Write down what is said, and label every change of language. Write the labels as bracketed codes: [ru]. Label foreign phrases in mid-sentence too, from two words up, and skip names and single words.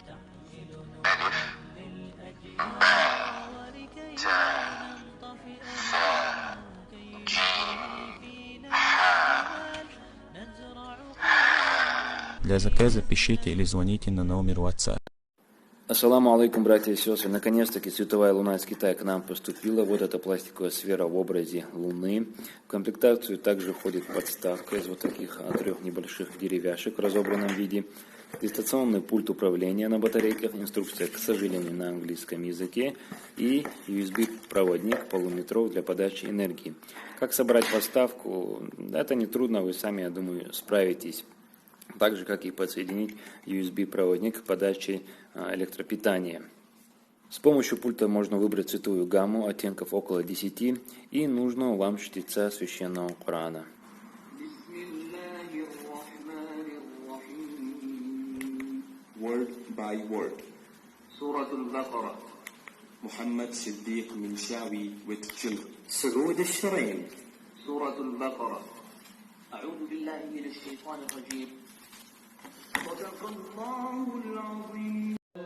[ar] ألف، ب، ت، ف، جيم، خ. [ru] Для заказа пишите или звоните на номер WhatsApp. [ar] السلام عليكم, [ru] братья и сестры. Наконец-таки световая луна из Китая к нам поступила. Вот эта пластиковая сфера в образе луны. В комплектацию также входит подставка из вот таких 3 небольших деревяшек в разобранном виде. Дистанционный пульт управления на батарейках, инструкция, к сожалению, на английском языке. И USB-проводник полуметров для подачи энергии. Как собрать подставку? Это не трудно, вы сами, я думаю, справитесь. Так же, как и подсоединить USB-проводник к подаче электропитания. С помощью пульта можно выбрать цветовую гамму оттенков около 10 и нужного вам чтеца священного Корана. [en] Word by word. Surah Al-Baqarah. Muhammad Siddiq Minshawi with children. Surood al-Sharayn. Surah Al-Baqarah. [ar] أعوذ بالله من الشيطان الرجيم. صدق الله العظيم.